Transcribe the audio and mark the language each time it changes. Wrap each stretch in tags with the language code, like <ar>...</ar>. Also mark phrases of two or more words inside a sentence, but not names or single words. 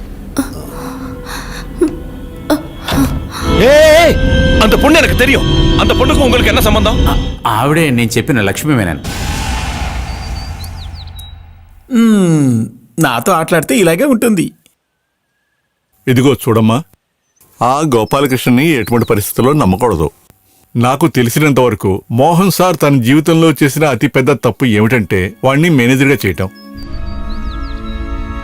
<ta>அந்த பொண்ணு எனக்கு தெரியும். அந்த பொண்ணுக்கு உங்களுக்கு என்ன சம்பந்தம்?</ta> <te>ఆవిడే నేను చెప్పిన లక్ష్మీ మేనన్. నాతో ఆటలాడితే ఇలాగే ఉంటుంది. ఇదిగో చూడమ్మా, ఆ గోపాలకృష్ణని ఎటువంటి పరిస్థితుల్లో నమ్మకూడదు. నాకు తెలిసినంత వరకు మోహన్ సార్ తన జీవితంలో చేసిన అతిపెద్ద తప్పు ఏమిటంటే వాణ్ణి మేనేజర్గా చేయటం.</te>